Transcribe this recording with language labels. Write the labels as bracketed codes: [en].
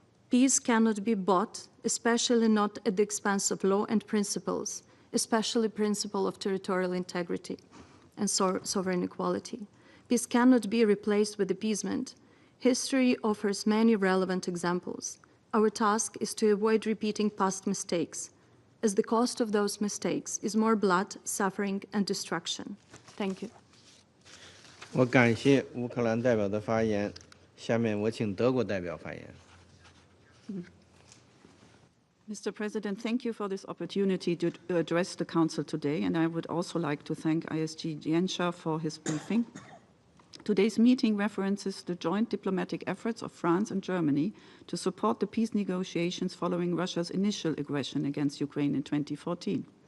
[en] Peace cannot be bought, especially not at the expense of law and principles, especially principle of territorial integrity and sovereign equality. Peace cannot be replaced with appeasement. History offers many relevant examples. Our task is to avoid repeating past mistakes, as the cost of those mistakes is more blood, suffering, and destruction. Thank you. [zh] 我感谢乌克兰代表的发言，下面我请德国代表发言。 [en] Mr. President, thank you for this opportunity to address the Council today, and I would also like to thank ISG Jenscha for his briefing. Today's meeting references the joint diplomatic efforts of France and Germany to support the peace negotiations following Russia's initial aggression against Ukraine in 2014.